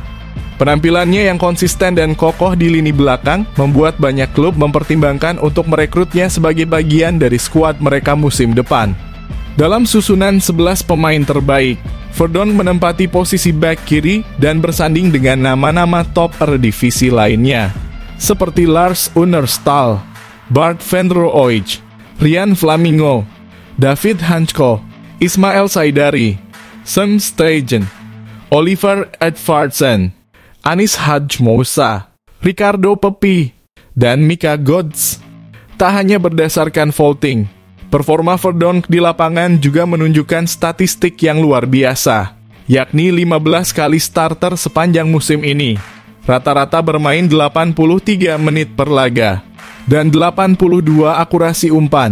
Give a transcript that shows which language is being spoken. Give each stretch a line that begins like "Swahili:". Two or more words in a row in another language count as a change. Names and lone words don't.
Indonesian: Penampilannya yang konsisten dan kokoh di lini belakang membuat banyak klub mempertimbangkan untuk merekrutnya sebagai bagian dari skuad mereka musim depan. Dalam susunan 11 pemain terbaik, Verdonk menempati posisi bek kiri dan bersanding dengan nama-nama top Eredivisie lainnya, seperti Lars Unnerstal, Bart van der Oij, Rian Flamingo, David Hansko, Ismail Saidari, Sam Stegen, Oliver Edvardsen, Anis Hadj Moussa, Ricardo Pepi, dan Mika Godts. Tak hanya berdasarkan voting, performa Verdonk di lapangan juga menunjukkan statistik yang luar biasa, yakni 15 kali starter sepanjang musim ini. Rata-rata bermain 83 menit per laga, dan 82 akurasi umpan.